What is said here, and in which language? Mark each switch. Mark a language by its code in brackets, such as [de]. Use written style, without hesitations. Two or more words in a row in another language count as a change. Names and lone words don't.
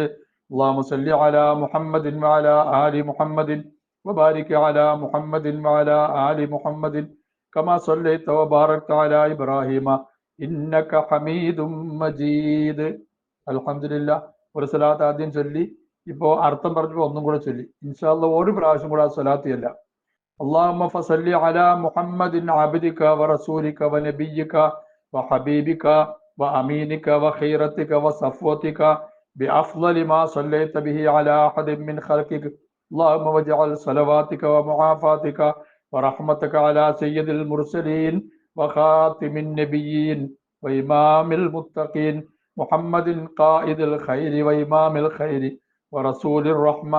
[ar] اللهم صل على محمد وعلى آل محمد وبارك على محمد وعلى آل محمد كما صليت وباركت على إبراهيم إنك حميد مجيد. അൽഹംദുലില്ലാഹ്. [ml] ഒരു സ്വലാത്ത് ആദ്യം ചൊല്ലി, ഇപ്പോ അർത്ഥം പറഞ്ഞപ്പോൾ ഒന്നും കൂടെ ചൊല്ലി. [ar] إن شاء الله [ml] ഒരു പ്രാവശ്യം കൂടെ ആ സ്വലാത്ത് ചൊല്ലാം. [ar] اللهم فصل على محمد عبدك ورسولك ونبيك وحبيبك وأمينك وخيرتك وصفوتك بأفضل ما صليت به على أحد من خلقك. اللهم واجعل صلواتك ومعافاتك ورحمتك على سيد المرسلين وخاتم النبيين وإمام المتقين محمد قائد الخير وإمام الخير ورسول الرحمة.